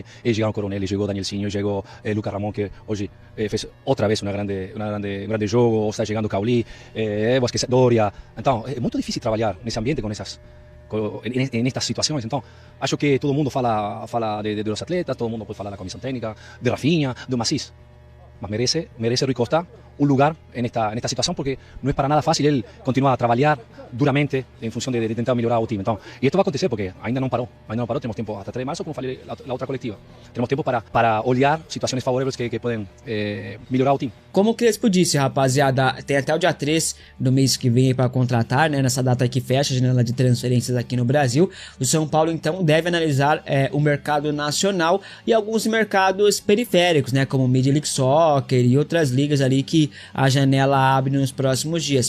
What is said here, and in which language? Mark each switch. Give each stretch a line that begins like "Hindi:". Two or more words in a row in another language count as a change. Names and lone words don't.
Portuguese: E chegaram Coronel, chegou Danielzinho, chegou Lucas Ramon, que hoje fez outra vez um grande jogo, está chegando Cauli, Vasquez Doria. Então é muito difícil trabalhar nesse ambiente com estas situações. Então acho que todo mundo fala dos atletas, todo mundo pode falar da comissão técnica, de Rafinha, do Macis,
Spanish: mas merece Rui Costa un lugar en esta situación, porque no es para nada fácil él continuar a trabajar duramente en función de intentar mejorar el time. Entonces, y esto va a acontecer porque ainda no paró, tenemos tiempo hasta 3 de marzo, como falei la otra colectiva. Tenemos tiempo
Portuguese: para olhar situações favoráveis que podem melhorar o time. Como o Crespo disse, rapaziada, tem até o dia 3 do mês que vem para contratar, né, nessa data que fecha a janela de transferências aqui no Brasil. O São Paulo, então, deve analisar o mercado nacional e alguns mercados periféricos, né, como o Major League Soccer e outras ligas ali que a janela abre nos próximos dias.